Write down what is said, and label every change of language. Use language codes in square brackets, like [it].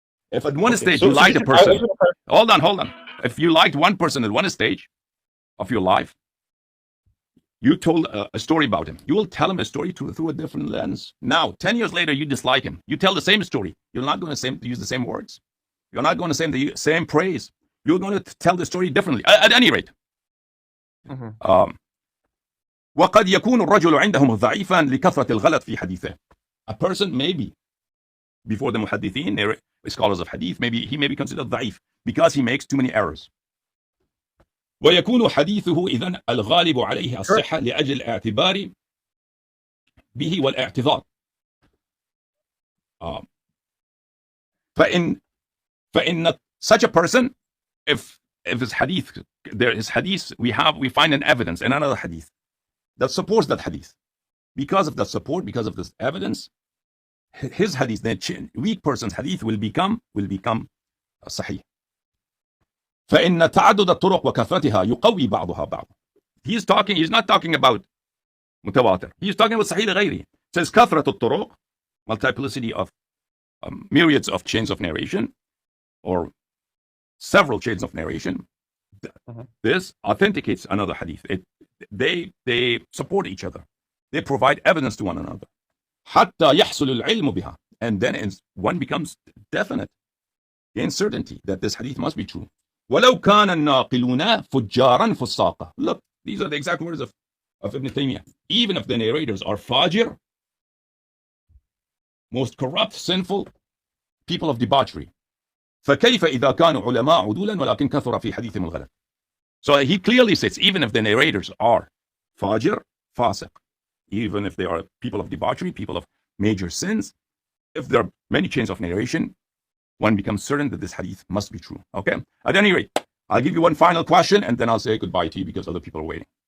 [en] If at one stage you liked a person, hold on. If you liked one person at one stage of your life, you told a story about him. You will tell him a story through a different lens. Now, 10 years later, you dislike him. You tell the same story. You're not going to use the same words. You're not going to say the same praise. You're going to tell the story differently. At any rate. [ar] وقد يكون الرجل عندهم ضعيفا لكثرة الغلط في حديثه. [en] A person maybe, before the muhaddithin, scholars of hadith, he may be considered ضعيف because he makes too many errors. [ar] ويكون حديثه إذن الغالب عليه الصحة لأجل الاعتبار به والاعتذار. فإن [en] such a person, if his hadith, we find an evidence in another hadith that supports that hadith. Because of that support, because of this evidence, his hadith, the weak person's hadith, will become sahih. [ar] فإن تعدد الطرق وكثرتها يقوي بعضها بعض. [en] He's not talking about متواتر. He's talking about صحيح لغيره. It says [ar] كثرة الطرق, [en] multiplicity of myriads of chains of narration, or several chains of narration. This authenticates another hadith. They support each other. They provide evidence to one another. [ar] حتى يحصل العلم بها. [en] And then one becomes definite, gain certainty that this hadith must be true. [ar] ولو كان الناقلون فجارا فساقا. [en] Look, these are the exact words of Ibn Taymiyyah. Even if the narrators are fajir, most corrupt, sinful people of debauchery. [ar] فكيف إذا كانوا علماء عدولا ولكن كثر في حديثهم الغلط. [en] So he clearly says, even if the narrators are fajir, fasiq, even if they are people of debauchery, people of major sins, if there are many chains of narration, one becomes certain that this hadith must be true. Okay? At any rate, I'll give you one final question and then I'll say goodbye to you because other people are waiting.